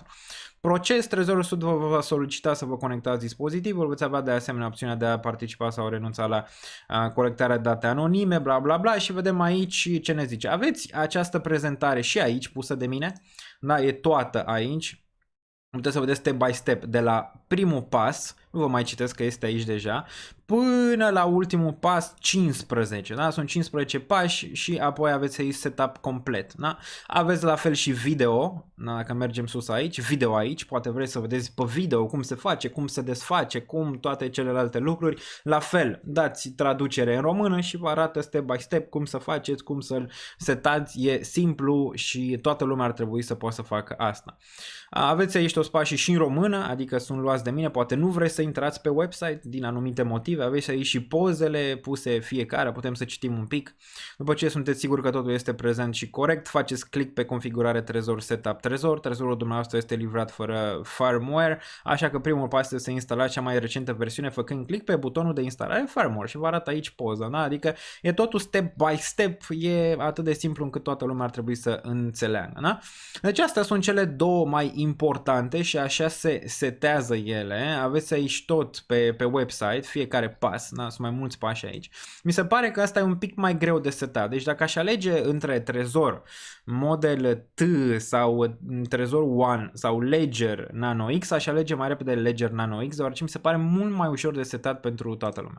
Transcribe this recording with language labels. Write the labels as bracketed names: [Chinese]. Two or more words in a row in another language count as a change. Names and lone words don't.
[Romanian] Proces, trezorul suit vă va solicita să vă conectați dispozitivul, veți avea de asemenea opțiunea de a participa sau renunța la colectarea date anonime, bla bla bla, și vedem aici ce ne zice. Aveți această prezentare și aici pusă de mine, da? E toată aici. Puteți să vedeți [English] step by step [Romanian] de la primul pas, nu vă mai citesc că este aici deja, până la ultimul pas 15, da? Sunt 15 pași și apoi aveți aici setup complet, da? Aveți la fel și video, da? Dacă mergem sus aici, video aici, poate vreți să vedeți pe video cum se face, cum se desface, cum toate celelalte lucruri, la fel, dați traducere în română și vă arată [English] step by step [Romanian] cum să faceți, cum să-l setați, e simplu și toată lumea ar trebui să poată să facă asta. Aveți aici toți pașii și în română, adică sunt luați de mine, poate nu vreți să intrați pe website din anumite motive, aveți aici și pozele puse fiecare, putem să citim un pic. După ce sunteți siguri că totul este prezent și corect, faceți click pe configurare trezor setup trezor, trezorul dumneavoastră este livrat fără firmware, așa că primul pas este să instalați cea mai recentă versiune făcând click pe butonul de instalare firmware și vă arată aici poza, da? Adică e totul [English] step by step, [Romanian] e atât de simplu încât toată lumea ar trebui să înțeleagă, da? Deci astea sunt cele două mai importante și așa se setează ele. Aveți aici tot pe website, fiecare pas, da? Sunt mai mulți pași aici. Mi se pare că asta e un pic mai greu de setat. Deci dacă aș alege între trezor Model T sau trezor One sau Ledger Nano X, aș alege mai repede Ledger Nano X, deoarece mi se pare mult mai ușor de setat pentru toată lumea.